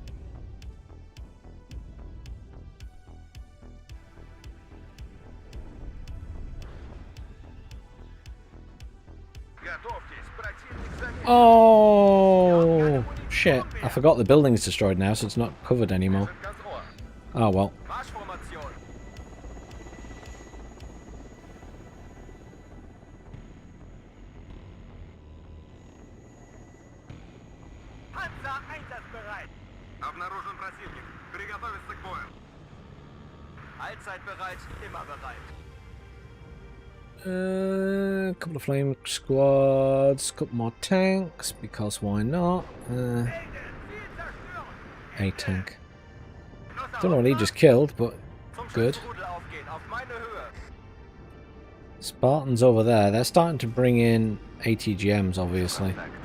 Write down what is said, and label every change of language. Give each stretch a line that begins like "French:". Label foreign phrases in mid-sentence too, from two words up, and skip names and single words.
English: Oh shit, I forgot the building's destroyed now, so it's not covered anymore. Oh well.
Russian: Обнаружен противник. Приготовиться к бою.
German: Allzeit bereit, immer bereit.
English: Couple of flame squads, couple more tanks, because why not? A tank. Don't know what he just killed, but good. Spartans over there, they're starting to bring in ATGMs, obviously.